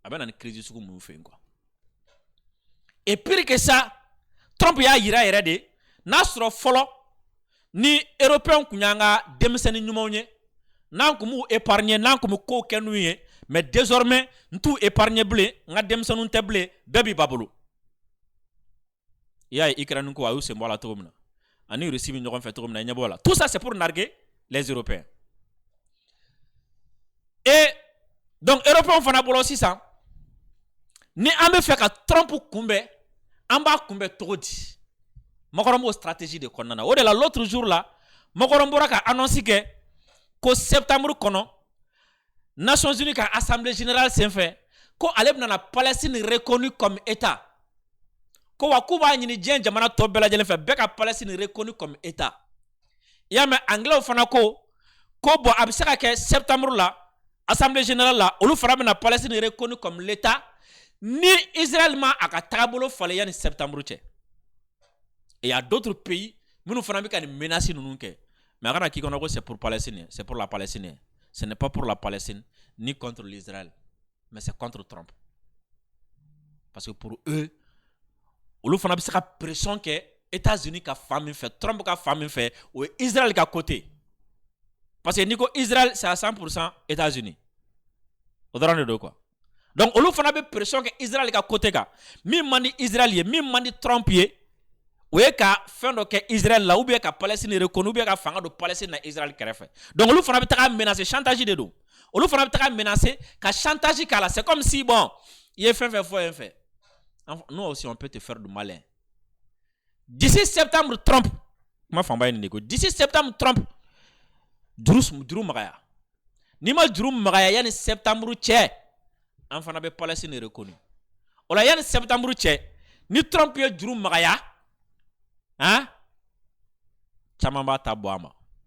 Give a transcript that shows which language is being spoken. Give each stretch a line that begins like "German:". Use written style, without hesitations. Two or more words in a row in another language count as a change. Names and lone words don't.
Bambara: a bɛ na ni crise sugu mun fɛ quoi.
French: Et pire que ça,
Bambara: Trump y'a yira yɛrɛ de n'a sɔrɔ fɔlɔ ni européen kun y'an ka denmisɛnnin ɲumanw ye n'an kun m'u épargner n'an kun bɛ kow kɛ n'u ye
French: mais désormais
Bambara: n t'u épargner bilen n ka denmisɛnninw tɛ bilen bɛɛ b'i ba bolo. I y'a ye Ukraine ko a y'u sen bɔ a la cogo min na ani Russie bɛ ɲɔgɔn fɛ cogo min na i ɲɛ b'o la.
French: Tout ça c'est pour narguer les Européens. Et donc
Bambara: Européens fana bolo sisan ni an bɛ fɛ ka Trump kunbɛn an b'a kunbɛn cogo di? Macron b'o stratégie de kɔnɔna na. O de la
French: l'autre jour là
Bambara: Macron bɔra ka annonce kɛ ko septembre kɔnɔ Nations Unies ka
French: assemblée générale
Bambara: senfɛ ko ale bɛna Palestine
French: reconnue comme état.
Bambara: Ko wa k'u b'a ɲini diɲɛ jamana tɔ bɛɛ lajɛlen fɛ bɛɛ ka Palestine
French: reconnue comme état.
Bambara: I y'a mɛn anglais fana ko bon a bɛ se ka kɛ septembre la
French: assemblée générale
Bambara: la olu fana bɛna Palestine
French: reconnue comme l'état
Bambara: ni Israël ma a ka taabolo falen yanni septembre cɛ.
French: Et il y a d'autres pays
Bambara: minnu fana bɛ ka nin menace ninnu kɛ
French: mais
Bambara: a kana k'i kɔnɔ ko
French: c'est pour Palestine, c'est pour la Palestine. Ce n'est pas pour la Palestine ni contre l'Israël mais c'est contre Trump. Parce que pour eux
Bambara: olu fana bɛ se ka pression kɛ États-Unis ka fan min fɛ Trump ka fan min fɛ o ye Israël ka côté.
French: Parce que
Bambara: ni ko
French: Israël c'est à 100% États-Unis.
Bambara: O dɔrɔn de don quoi. Donc olu fana bɛ pression kɛ Israël ka côté kan min man di Israël ye min man di Trump ye o ye ka fɛn dɔ kɛ Israël la
French: ou bien
Bambara: ka Palestine reconnu
French: ou bien
Bambara: ka fanga don Palestine na Israël kɛrɛfɛ. Donc olu fana bɛ taga menacer chantage de don. Olu fana bɛ taga menacer ka chantage k'a la.
French: C'est comme si bon
Bambara: i ye fɛn fɛn fɔ yen fɛ.
French: Nous aussi on peut te faire du malin. D'ici septembre
Bambara: Trump ma fanba ye nin de ko
French: d'ici septembre
Bambara: Trump juru magaya. Ni ma juru magaya yanni septembre cɛ an fana bɛ Palestine reconnu. O la yanni septembre cɛ ni Trump ye juru magaya hein caman b'a ta bɔ a ma.